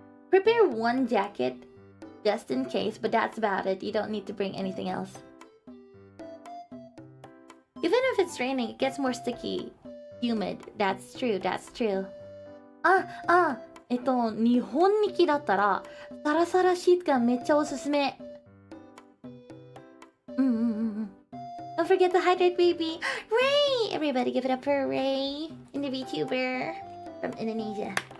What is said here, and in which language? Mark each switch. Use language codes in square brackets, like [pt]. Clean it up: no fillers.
[en] Prepare one jacket just in case, but that's about it. You don't need to bring anything else. Even if it's raining, it gets more sticky, humid. That's true, that's true. [ja] 日本に来だったらサラサラシートがめっちゃおすすめ。 [en] Don't forget to hydrate, baby. Ray! Everybody give it up for Ray, the VTuber from Indonesia.